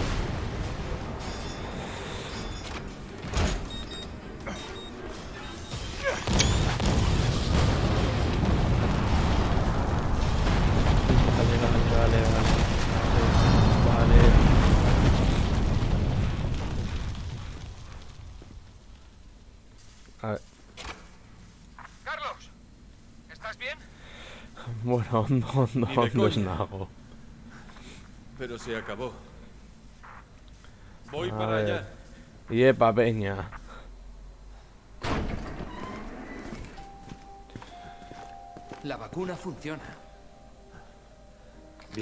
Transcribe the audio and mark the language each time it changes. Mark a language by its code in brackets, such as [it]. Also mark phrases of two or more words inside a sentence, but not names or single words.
[es] Vale. A ver, Carlos, ¿estás bien? [eu] bueno, ondo ez nago. [es] Pero se acabó. Voy A para ver. allá. Iepa, peña. La vacuna funciona. Bien,